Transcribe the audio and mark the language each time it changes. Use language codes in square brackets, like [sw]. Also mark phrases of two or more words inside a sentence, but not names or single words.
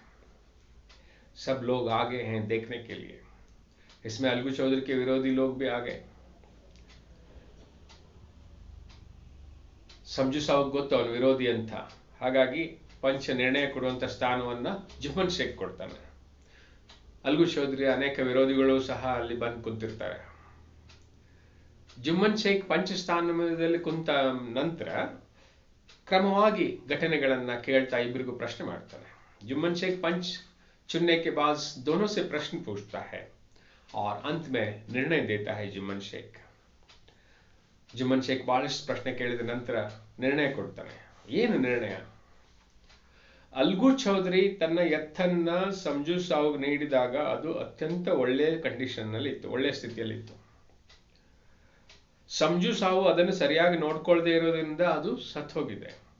[hi] सब लोग आ गए हैं देखने के लिए. इसमें अलगू चौधरी के विरोधी लोग भी आ गए. [kn] ಸಂಜು ಸಾವು ಗೊತ್ತು ಅವನು ವಿರೋಧಿ ಅಂತ. ಹಾಗಾಗಿ ಪಂಚ್ ನಿರ್ಣಯ ಕೊಡುವಂಥ ಸ್ಥಾನವನ್ನು ಜುಮ್ಮನ್ ಶೇಖ್ ಕೊಡ್ತಾನೆ. ಅಲ್ಗು ಚೌಧರಿ ಅನೇಕ ವಿರೋಧಿಗಳು ಸಹ ಅಲ್ಲಿ ಬಂದು ಕುಂತಿರ್ತಾರೆ. ಜುಮ್ಮನ್ ಶೇಖ್ ಪಂಚ ಸ್ಥಾನದಲ್ಲಿ ಕುಂತ ನಂತರ ಕ್ರಮವಾಗಿ ಘಟನೆಗಳನ್ನ ಕೇಳ್ತಾ ಇಬ್ಬರಿಗೂ ಪ್ರಶ್ನೆ ಮಾಡ್ತಾನೆ. [hi] जुम्मन शेख पंच चुनने के बाद दोनों से प्रश्न पूछता है और अंत में निर्णय देता है जुम्मन शेख. [kn] जुम्मन शेख ಬಹಳಷ್ಟು ಪ್ರಶ್ನೆ ಕೇಳಿದ ನಂತರ ನಿರ್ಣಯ ಕೊಡ್ತಾನೆ. ಏನು ನಿರ್ಣಯ? ಅಲ್ಗು ಚೌಧರಿ ತನ್ನ ಎತ್ತನ್ನ ಸಂಜು ಸಾವುಗೆ ನೀಡಿದಾಗ ಅದು ಅತ್ಯಂತ ಒಳ್ಳೆಯ ಕಂಡೀಷನ್ ನಲ್ಲಿ ಇತ್ತು, ಒಳ್ಳೆಯ ಸ್ಥಿತಿಯಲ್ಲಿತ್ತು. ಸಂಜು ಸಾವು ಅದನ್ನು ಸರಿಯಾಗಿ ನೋಡ್ಕೊಳ್ಳದೆ ಇರೋದ್ರಿಂದ ಅದು ಸತ್ತು ಹೋಗಿದೆ.